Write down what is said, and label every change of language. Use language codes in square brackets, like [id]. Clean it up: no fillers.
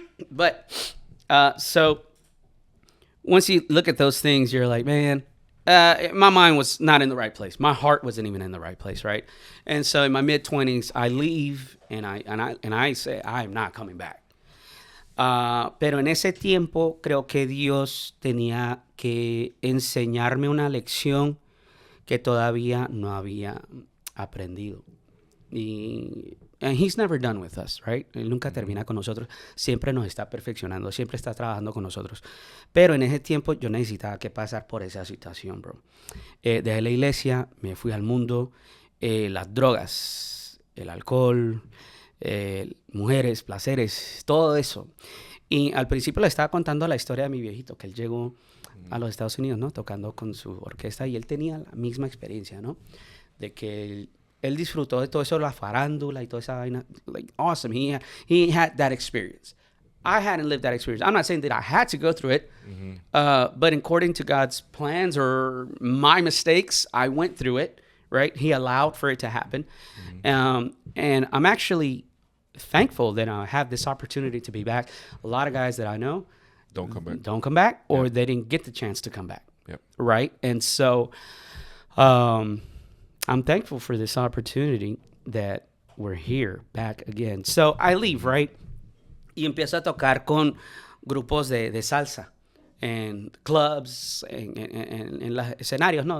[en] But so once you look at those things, you're like, man, my mind was not in the right place. My heart wasn't even in the right place, right? And so in my mid-20s, I leave and I say, I'm not coming back. [es] Pero en ese tiempo creo que Dios tenía que enseñarme una lección que todavía no había aprendido. [en] And he's never done with us, right? [es] Él nunca termina con nosotros. Siempre nos está perfeccionando. Siempre está trabajando con nosotros. Pero en ese tiempo yo necesitaba que pasar por esa situación, bro. Dejé la iglesia, me fui al mundo. Las drogas, el alcohol, mujeres, placeres, todo eso. Y al principio le estaba contando la historia de mi viejito, que él llegó a los Estados Unidos, ¿no? Tocando con su orquesta, y él tenía la misma experiencia, ¿no? De que él disfrutó de todo eso, la farándula y toda esa vaina. [en] Like, awesome. He had that experience. I hadn't lived that experience. I'm not saying that I had to go through it, but according to God's plans or my mistakes, I went through it, right? He allowed for it to happen. And I'm actually thankful that I have this opportunity to be back. A lot of guys that I know don't come back, or they didn't get the chance to come back, yep. Right? And so I'm thankful for this opportunity that we're here back again. So I leave, right? [es] Y empiezo a tocar con grupos de salsa en clubs, en los escenarios, ¿no?